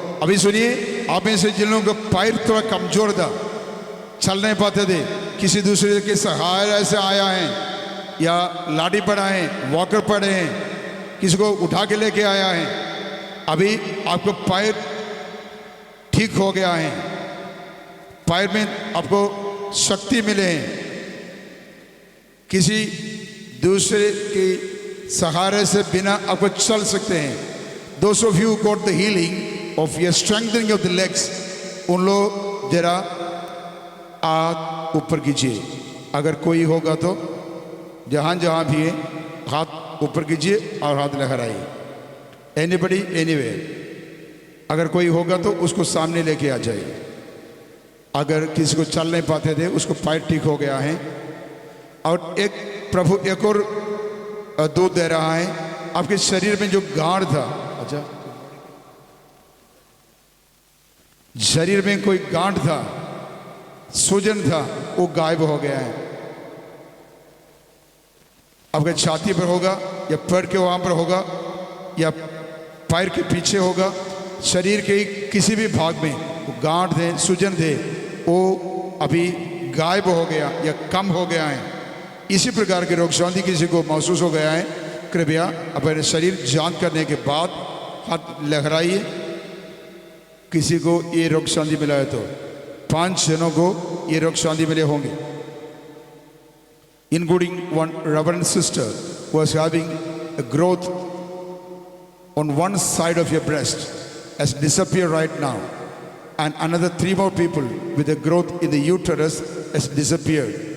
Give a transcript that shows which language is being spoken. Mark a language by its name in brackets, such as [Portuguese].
[Hindi] अभी सुनिए, आप में से जिन लोगों का पैर थोड़ा कमजोर था, चल नहीं पाते थे, किसी दूसरे के सहारे से आया है, या लाठी पड़ा है, वॉकर पड़े हैं, किसी को उठा के लेके आया है, अभी आपको पैर ठीक हो गया है, पैर में आपको शक्ति मिले हैं, किसी दूसरे के सहारे से बिना आपको चल सकते हैं। [English] Those of you who got the healing of your strengthening of the legs, [Hindi] उन लोग जरा हाथ ऊपर कीजिए। अगर कोई होगा तो जहाँ जहाँ भी है, हाथ ऊपर कीजिए और हाथ लहराइए। [English] Anybody, anywhere। [Hindi] अगर कोई होगा तो उसको सामने लेके आ जाइए। अगर किसी को चल नहीं पाते थे, उसको पैर ठीक हो गया है। और एक प्रभु एक और दूध दे रहा है, आपके शरीर में जो गांठ था, अच्छा, शरीर में कोई गांठ था, सूजन था, वो गायब हो गया है। आपके छाती पर होगा या पैर के वहां पर होगा या पैर के पीछे होगा, शरीर के किसी भी भाग में वो गांठ थे, सूजन थे, वो अभी गायब हो गया या कम हो गया है। इसी प्रकार के रोग शांति किसी को महसूस हो गया है, कृपया अपने शरीर जांच करने के बाद हाथ लहराइए। किसी को ये रोग शांति मिला है तो 5 जनों को ये रोग शांति मिले होंगे, [English] including one reverend sister who was having a growth on one side of your breast has disappeared right now, and another 3 more people with a growth in the uterus has disappeared.